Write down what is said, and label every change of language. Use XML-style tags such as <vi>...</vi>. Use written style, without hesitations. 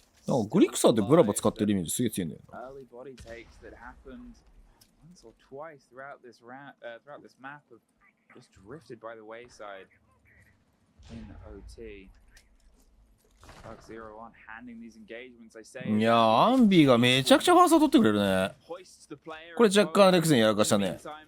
<ja>なんかグリクサーってブラバ使ってるイメージすげえ強いんだよな。</ja> <en>Early body takes that happened once or twice throughout this map have just drifted by the wayside in OT. Dark Zero on handing these engagements, I say.</en> <ja>いやー、アンビーがめちゃくちゃファースト取ってくれるね。これ若干レクセンやらかしたね。</ja>